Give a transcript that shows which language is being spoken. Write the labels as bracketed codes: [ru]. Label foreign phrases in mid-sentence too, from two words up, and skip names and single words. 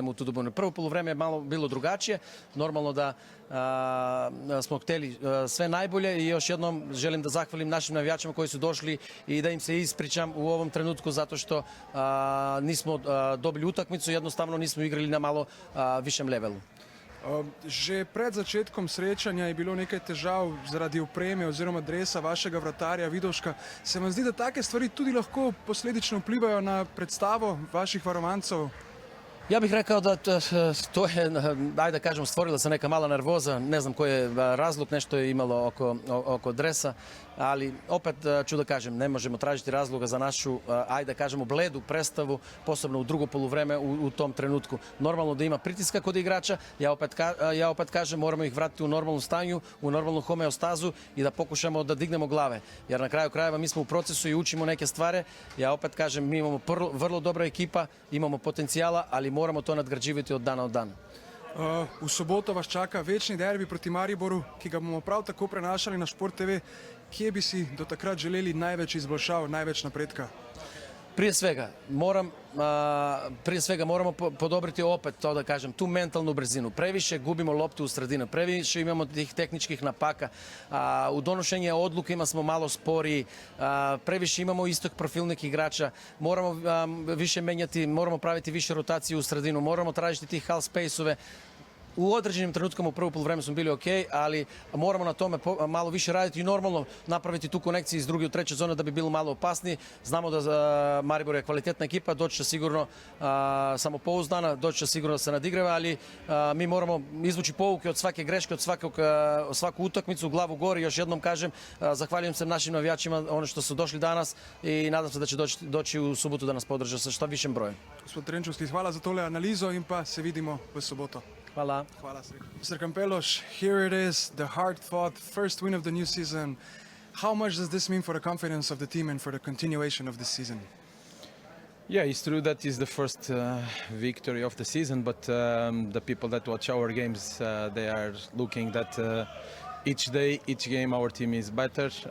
[sr] Prvo poluvreme je malo bilo drugačije. drugačije. Normalno da smo htjeli sve najbolje i još jednom želim da zahvalim našim navijačima koji su došli i da im se ispričam u ovom trenutku zato što nismo dobili utakmicu, jednostavno nismo igrali na malo višem levelu. [sl] Že pred začetkom srečanja je bilo nekaj težav zaradi opreme oziroma dresa vašega vratarja Vidoška. Se vam zdi, da take stvari tudi lahko posledično vplivajo na predstavo vaših varovancev? [sr] Ja bih rekao da to je, ajde da kažem, stvorila se neka mala nervoza, ne znam koji je razlog, nešto je imalo oko dresa, ali opet ću da kažem, ne možemo tražiti razloga za našu, ajde da kažemo, bledu predstavu, posebno u drugo poluvreme u tom trenutku. Normalno da ima pritiska kod igrača, ja opet kažem, moramo ih vratiti u normalnu stanju, u normalnu homeostazu i da pokušamo da dignemo glave, jer na kraju krajeva mi smo u procesu i učimo neke stvari. Ja opet kažem, mi imamo vrlo dobra ekipa, imamo potencijala, ali moramo to nadgrađivati od dana od dana. [sl] V soboto vas čaka večni derbi proti Mariboru, ki ga bomo prav tako prenašali na Šport TV. Kje bi si do takrat želeli največ izboljšav, največ napredka? [sr] Prije svega moramo podobriti opet to da kažem, tu mentalnu brzinu. Previše gubimo loptu u sredinu, previše imamo tih tehničkih napaka, u donošenje odlukama smo malo sporiji, previše imamo istog profilnih igrača, moramo više menjati, moramo praviti više rotaciju u sredinu, moramo tražiti tih [en] half space- [sr] ove. U određenim trenutkama u prvo poluvreme smo bili ok, ali moramo na tome malo više raditi i normalno napraviti tu konekciju iz druge u treće zone da bi bilo malo opasniji. Znamo da Maribor je kvalitetna ekipa, doći će sigurno samopouzdana, doći će sigurno da se nadigrava, ali mi moramo izvući pouke od svake greške, od svaku utakmicu, glavu gori. Još jednom kažem, zahvaljujem se našim navijačima ono što su došli danas i nadam se da će doći u subotu da nas podrže sa što višem brojem. [sl] Gospod Trenčovski, hvala za tole analizo in pa se vidimo v soboto. Hvala. Hvala, [en] Mr. Campelos, here it is, the hard-fought first win of the new season. How much does this mean for the confidence of the team and for the continuation of this season? Yeah, it's true that it's the first victory of the season, but the people that watch our games, they are looking that each day, each game, our team is better.